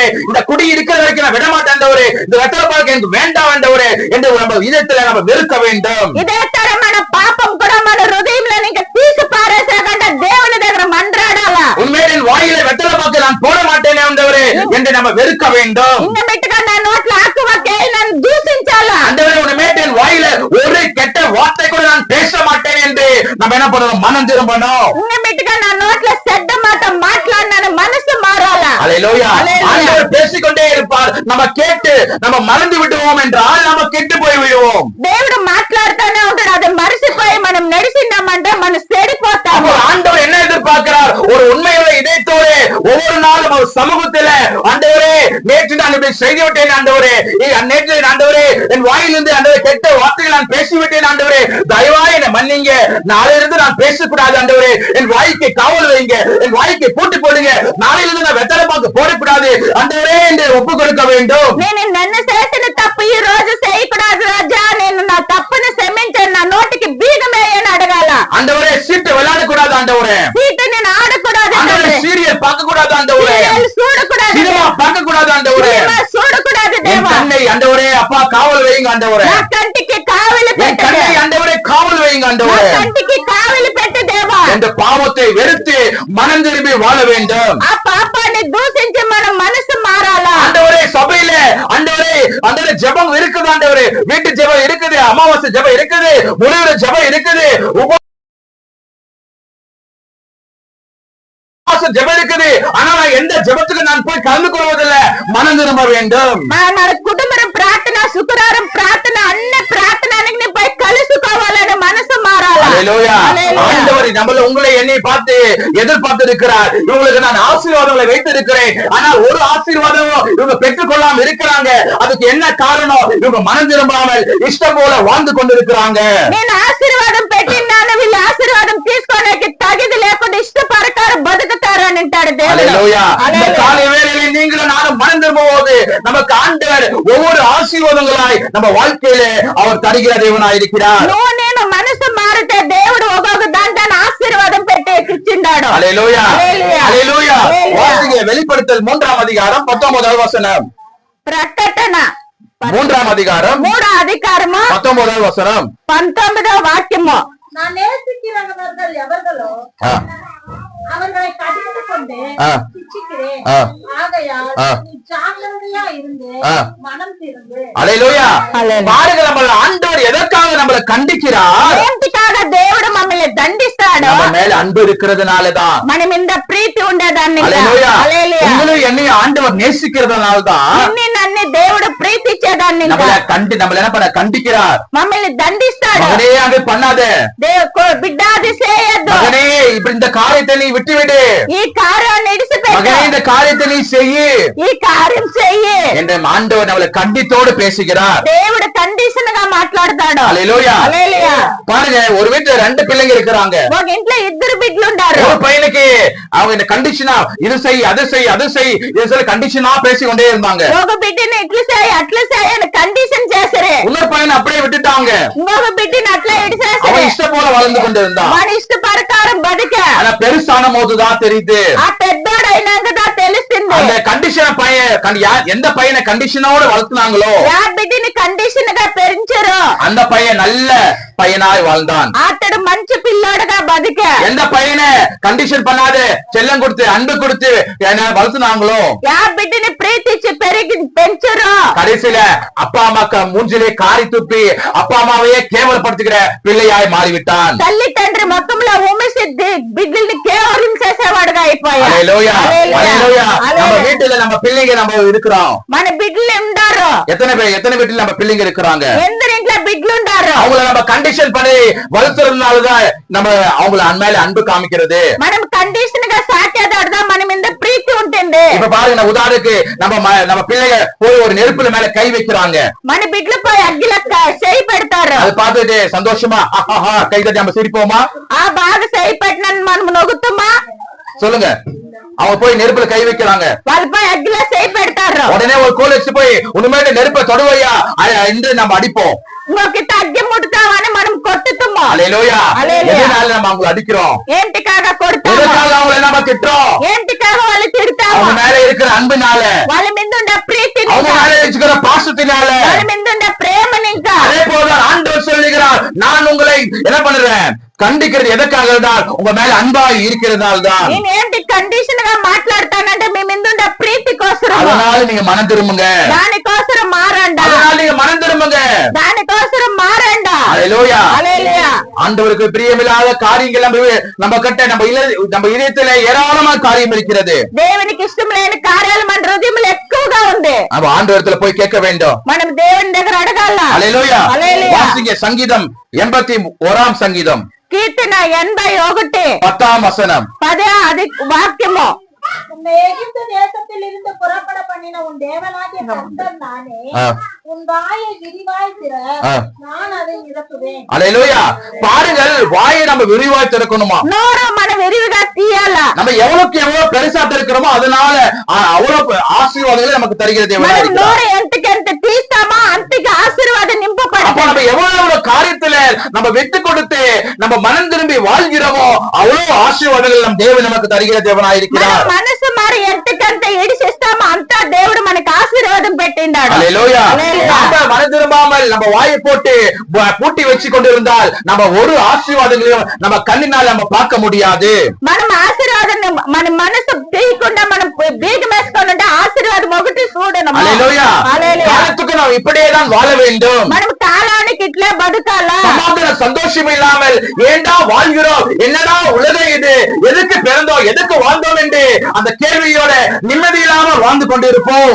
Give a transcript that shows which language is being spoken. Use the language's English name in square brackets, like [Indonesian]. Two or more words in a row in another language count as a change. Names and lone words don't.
[Tamil] இந்த குடி இருக்கிற வரைக்கும் நான் விட மாட்டேன் ஆண்டவரே. இந்த வெத்தலை பாக்கு எனக்கு வேண்டாம் ஆண்டவரே என்று நம்ம இதயத்துல நம்ம வெறுக்க வேண்டும். [Telugu] ఇదే తర మన పాపం కూడా మన హృదయంలో ఇంకా తీసి పారేసాకంటే దేవుని దగ్గర మంత్రాడాలా. [Tamil] உண்மையின் வாயில வெத்தலை பாக்கு நான் போட மாட்டேனே ஆண்டவரே என்று நம்ம வெறுக்க வேண்டும். [Telugu] ఇంక మెట్టుగా నా నోట్ల ఆకువకే నన్ను దూషించాలా. [Tamil] ஆண்டவரே, உண்மையின் வாயில ஒரு கெட்ட வார்த்தை கூட நான் பேச மாட்டேன் என்று நம்ம என்ன பண்ணணும், மனம் திரும்பணும். [Telugu] ఇంక మెట్టుగా నా నోట్ల చెడ్డ మాట మాట్లాడిన మనసు మారాలా. [Tamil] ஹல்லேலூயா. ஆண்டவர் பேசிக்கொண்டே இருப்பார். நம்ம கேட்டு நம்ம மறந்து விடுவோம் என்றால் நம்ம கெட்டு போய் விடுவோம். [Telugu] దేవుడు మాట్లాడుతూనే ఉంటాడు. అది మరిసిపోయి మనం నడిచిందామంటే మనం చెడిపోతాము. [Tamil] அப்போ ஆண்டவர் என்ன எதிர்பார்க்கிறார்? ஒரு உண்மையுள்ள இதயத்தோடு ஒவ்வொரு நாளும் அவர் சமூகத்துல, ஆண்டவரே, நேற்று நான் இப்படி செய்து விட்டேன் ஆண்டவரே, நேற்று ஆண்டவரே என் வாயிலிருந்து ஆண்டவரே கெட்ட வார்த்தைகள் நான் பேசிவிட்டேன் ஆண்டவரே, தயவாய் என்னை மன்னிங்க. நாளையிலிருந்து நான் பேசக்கூடாது ஆண்டவரே. என் வாய்க்கு காவல் வைங்க. என் வாய்க்கு பூட்டு போடுங்க. நாளையிலிருந்து நான் வெத்தலை பாக்கு போடக்கூடாது ஆண்டவரே என்று ஒப்பு கொடுக்க வேண்டும். [Telugu] నేను నన్ను చేసిన తప్పు ఈ రోజు చేయకూడదు రాజా. [Tamil] ஆண்டவரே சீட்டு விளையாட கூடாது ஆண்டவரே, சீட்டு நீ ஆடக்கூடாது ஆண்டவரே சீரியல் பார்க்க கூடாது ஆண்டவரே, சூடக்கூடாது, சினிமா பார்க்க கூடாது ஆண்டவரே, சூடக்கூடாது என் தேவா. கண்ணை ஆண்டவரே அப்பா காவல் வைங்க ஆண்டவரே, [Telugu] నా కంటికి కావలి [Tamil] என் [Telugu] పెట్టు [Tamil] கண்ணை ஆண்டவரே காவல் வைங்க [Telugu] నా [Tamil] ஆண்டவரே. [Telugu] కంటికి కావలి పెట్టు దేవా. [Tamil] இந்த பாவத்தை வெறுத்து மனம் திரும்பி வாழ வேண்டும் [Telugu] ఆ పాపాన్ని దూషించి మన మనసు మారాలా. [Tamil] ஆண்டவரே. சபையில ஆண்டவரே ஆண்டவரே ஜெபம் இருக்குது ஆண்டவரே, வீட்டு ஜெபம் இருக்குது, அமாவாசை ஜெபம் இருக்குது, முழுவதும் ஜெபம் இருக்குது, ஜெபம் இருக்குது. ஆனா நான் எந்த ஜெபத்துக்கு நான் போய் கலந்து கொள்வதில்லை. மனம் திரும்ப வேண்டும். [Telugu] మన కుటుంబం ప్రార్థన, శుక్రవారం ప్రార్థన, అన్ని ప్రార్థనకి నీ పోయి కలుసుకోవాలని మనసు మారాలా. [Tamil] அல்லேலூயா. ஆண்டவர் நம்மள உங்களை என்னை பார்த்து எதிர்பார்த்து இருக்கிறார். இவங்களுக்கு நான் ஆசீர்வாதங்களை வைத்து இருக்கிறேன். ஆனா ஒரு ஆசீர்வாதமும் இவங்க பெற்றுக் கொள்ளாம இருக்கிறாங்க. அதுக்கு என்ன காரணம்? இவங்க மனம் திரும்பாமல் இஷ்டம் போல வாழ்ந்து கொண்டிருக்கிறாங்க. [Telugu] నేను ఆశీర్వాదం పెట్టినాను, వీళ్ళు ఆశీర్వాదం తీసుకోవడానికి తగిది లేకుండా ఇష్ట ప్రకారం బతుకుతారని అంటాడు దేవుడు. [Tamil] அல்லேலூயா. இந்த காலை வேளையிலே நீங்களும் நானும் மனம் திரும்பும்போது நமக்கு ஆண்டவர் ஒவ்வொரு ஆசீர்வாதங்களாய் நம்ம வாழ்க்கையில அவர் தருகிற தேவனாய் இருக்கிறார். [Telugu] నువ్వు నేను మనసు మారితే దేవుడు ఒక్కొక్క దాంట్లో ఆశీర్వాదం పెట్టి ఇచ్చిండాడు. [Tamil] அல்லேலூயா. அல்லேலூயா. அல்லேலூயா. அல்லேலூயா. வாசிங்க வெளிப்படுத்தல் 3ஆம் அதிகாரம் 19வது வசனம். [Telugu] ప్రకటన [Tamil] 3ஆம் அதிகாரம் [Telugu] 3వ అధికారము [Tamil] 19வது வசனம். [Telugu] 19వ వాక్యము. [Tamil] நான் நேசிக்கிறவர்கள் எவர்களோ ஆ, அவர்களை கடிந்து கொண்டு ஆ. சிச்சிக்கிறேன். ஆ. ஆகையால் ஆ. நீ ஜாக்கிரதையா இருந்து ஆ. மனம் திரும்பு. அல்லேலூயா. அல்லேலூயா. பாருங்க நம்மள ஆண்டவர் எதற்காக நம்மளை கண்டிக்கிறார்? [Telugu] ఏంటికాగా దేవుడు మమ్మల్ని దండిస్తాడు? [Tamil] நம்ம மேல அன்பு இருக்கிறதுனாலதான். [Telugu] మన మీద ప్రీతి ఉండేదాన్ని. [Tamil] அல்லேலூயா. [Telugu] హల్లెలూయా. [Tamil] உங்களையும் என்னையும் ஆண்டவர் நேசிக்கிறதுனாலதான் [Telugu] నిన్ను నన్ను దేవుడు ప్రీతిచ్చేదాన్ని. [Tamil] நம்மள என்ன பண்ண கண்டிக்கிறார். [Telugu] మమ్మల్ని దండిస్తాడు. [Tamil] மகனே அது பண்ணாத, [Telugu] బిడ్డ అది చేయొద్దు, [Tamil] மகனே இப்ப இந்த காரியத்தை நீ விட்டுவிடு, [Telugu] ఈ కార్యాన్ని ఇడిచిపెట్టు, [Tamil] மகனே இந்த காரியத்தை நீ செய்யு [Telugu] ఈ కార్యం చెయ్యి [Tamil] என்ற ஆண்டவர் நம்மளை கண்டித்தோடு பேசுகிறார். [Telugu] దేవుడు కండిషన్ గా మాట్లాడతాడు. [Tamil] அல்லேலூயா. [Telugu] హల్లెలూయా. [Tamil] பாருங்க, ஒரு வீட்டுல 2 பிள்ளைங்க இருக்கிறாங்க. [Telugu] ఒక ఇంట్లో 2 బిడ్డలు ఉంటారు. [Tamil] ஒரு பையனுக்கு அவங்க இந்த கண்டிஷனா இது செய் அது செய் அது செய் இது சொல்லி கண்டிஷனா பேசி கொண்டே இருந்தாங்க. [Telugu] ఒక బిడ్డని ఇట్లు చేయి అట్లు చేయి అని కండిషన్ చేసరే. [Tamil] இன்னொரு பையனை அப்படியே விட்டுட்டாங்க. [Telugu] ఇంకొక బిడ్డని అట్లా ఇడిచేసరే. [Tamil] அவன் இஷ்டம் போல வளர்ந்து கொண்டு இருந்தான். [Telugu] మన ఇష్ట ప్రకారం బతిక. [Tamil] ஆனா பெருசான போதுதான் தெரியுது, [Telugu] ఆ పెద్దోడు అయినాకదా తెలుస్తుంది. [Tamil] அந்த கண்டிஷனை எந்த பையனை கண்டிஷனோட வளர்த்துனாங்களோ [Telugu] ఆ బిడ్డని కండిషన్ గా పెంచరు. [Tamil] அந்த பையன் நல்ல பையனாய் வாழ்ந்தான். [Telugu] అతడు మంచి పిల్లోడుగా బతిక. [Tamil] எந்த பையனை கண்டிஷன் பண்ணாத செல்லம் கொடுத்து அன்பு கொடுத்து என்ன வளர்த்துனாங்களோ [Telugu] ఆ బిడ్డని ప్రీతిచ్చి పెంచరు. [Tamil] கடைசியில அப்பா அம்மாக்கு மூஞ்சிலே காரி துப்பி அப்பா அம்மாவையே கேவலப்படுத்துகிற பிள்ளையாய் மாறிவிட்டான். [Telugu] తల్లి తండ్రి మొత్తంలో ఉమ్మేసి బిడ్డల్ని కేవలం చేసేవాడుగా అయిపోయాడు. [Tamil] அல்லேலூயா. அல்லேலூயா. நம்ம வீட்டுல நம்ம பிள்ளைங்க நம்ம இருக்கிறோம். [Telugu] మన బిడ్డలు ఉండారు. [Tamil] எத்தனை வீட்டுல நம்ம பிள்ளைங்க இருக்கிறாங்க? [Telugu] ఎందరి ఇంట్లో బిడ్డలు ఉండారు. [Tamil] அவங்கள நம்ம கண்டிஷன் பண்ணி வளர்த்துறதுனாலதான் நம்ம அவங்கள மேல அன்பு காமிக்கிறது. [Telugu] మనం కండిషన్ గా సాకేదాడుదా మన మీద ప్రీతి ఉంటుంది. [Tamil] இப்ப பாருங்க, உதாரணத்துக்கு நம்ம பிள்ளைங்க போய் ஒரு நெருப்புல மேல கை வைக்கிறாங்க. [Telugu] మన బిడ్డలు పోయి అగ్గిలో చేయి పెడతారు. [Tamil] அது பார்த்துட்டு சந்தோஷமா கை தட்டி நம்ம சிரிப்போமா? [Telugu] ఆ బాగా చేయి పెట్టిన మనం నొగుతామా? [Tamil] சொல்லுங்க. அவங்க போய் நெருப்புல கை வைக்கிறாங்க. [Telugu] వాళ్ళు పోయి అగ్గిలో చేయి పెడతారు. [Tamil] உடனே ஒரு கோல் வச்சு போய் உண்மையில நெருப்பை தொடுவையா என்று நம்ம அடிப்போம். [Telugu] ఇంకొకటి అగ్గి ముట్టుతామని మనం కొట్టుతాము. [Tamil] அல்லேலூயா. அல்லேலூயா. எதனால நம்ம அவங்களை அடிக்கிறோம்? [Telugu] ఏంటికాగా కొడతాము? [Tamil] எதுக்காக அவங்களை நம்ம திட்டுறோம்? [Telugu] ఏంటికాగా వాళ్ళు తిడతాము? [Tamil] அவங்க மேல இருக்கிற அன்புனால, [Telugu] వాళ్ళ మీద ఉండే ప్రీతిని, [Tamil] அவங்க மேல வச்சுக்கிற பாசத்தினால. [Telugu] వాళ్ళ మీద ఉండే ప్రేమని. ఇంకా [Tamil] அதே போலதான் ஆண்டவர் சொல்லுகிறார், நான் உங்களை என்ன பண்ணுறேன் கண்டிக்கிறது எதற்காக தான்? உங்க மேல அன்பாய் இருக்கிறதால் தான். [Telugu] నేను ఏంటి కండిషన్ గా మాట్లాడతానంటే మీ మీద ఉండే ప్రీతి కోసం. [Tamil] அதனால நீங்க மனம் திரும்புங்க. [Telugu] దానికోసం మారండా. [Tamil] அதனால நீங்க மனம் திரும்புங்க. [Telugu] దానికోసం మారండా. [Tamil] அல்லேலூயா. [Telugu] హల్లెలూయా. [Tamil] ஆண்டவருக்கு பிரியமில்லாத காரியங்கள் நம்ம கிட்ட நம்ம இதயத்துல ஏராளமான காரியம் இருக்கிறது. [Telugu] దేవునికి ఇష్టం లేని కార్యాలు మన హృదయంలో ఎక్కువగా ఉంది. [Tamil] நம்ம ஆண்டவரத்துல போய் கேட்க வேண்டும். [Telugu] మనం దేవుని దగ్గర అడగాల. [Tamil] அல்லேலூயா. [Telugu] హల్లెలూయా. [Tamil] வாசிங்க சங்கீதம் 81ஆம் சங்கீதம் [Telugu] కీర్తన 81 [Tamil] 10ஆம் வசனம். [Telugu] 10వ వాక్యము. [Tamil] உன்னை எகிப்து தேசத்தில் இருந்து புறப்பட பண்ணின உன் தேவனாகிய கர்த்தர் நானே. உன் வாயை விரிவாய் திற, நான் அதை நிரப்புவேன். அல்லேலூயா. பாருங்கள், வாயை நம்ம விரிவாய் திறக்கணுமா? [Telugu] నోరు మన విరివిగా తీయాలా. [Tamil] நம்ம எவ்வளவு பெருசா திறக்கிறோமோ அதனால அவ்வளவு ஆசீர்வாதங்களை நமக்கு தருகிற தேவனாய் [Telugu] మనం [Tamil] இருக்கிறார். [Telugu] నోరు ఎంతకెంత తీస్తామో అంతకి ఆశీర్వాదం నింపబడుతుంది. [Tamil] அப்ப நம்ம எவ்வளவு காரியத்துல நம்ம விட்டு கொடுத்து நம்ம மனம் திரும்பி வாழ்கிறோமோ அவ்வளவு ஆசீர்வாதங்கள் நம் தேவன் நமக்கு தருகிற தேவனாயிருக்கிறார். [Telugu] మనసు మరి ఎంతకంత ఏడిచేస్తామో అంత దేవుడు మనకు ఆశీర్వాదం పెట్టిండాడు. [Tamil] ஹல்லேலூயா. நம்ம மனம் திரும்பாமல் நம்ம வாயை போட்டு பூட்டி வச்சு கொண்டிருந்தால் நம்ம ஒரு ஆசீர்வாதங்களையும் நம்ம கண்ணினால் நம்ம பார்க்க முடியாது. [Telugu] మనం ఆశీర్వాదం మన మనసు తీయకుండా మనం బీగం వేసుకొని ఉంటే ఆశీర్వాదం ఒకటి చూడను. [Tamil] ஹல்லேலூயா. காலத்துக்கு நாம் இப்படியே தான் வாழ வேண்டும். [Telugu] మనం కాలానికి ఇట్లే బతకాలా. [Tamil] சமாதான சந்தோஷம் இல்லாமல் ஏண்டா வாழ்கிறோம், என்னடா உலகம் இது, எதுக்கு பிறந்தோம், எதுக்கு வாழ்ந்தோம் என்று அந்த கேள்வியோட நிம்மதி இல்லாமல் வாழ்ந்து கொண்டிருப்போம்.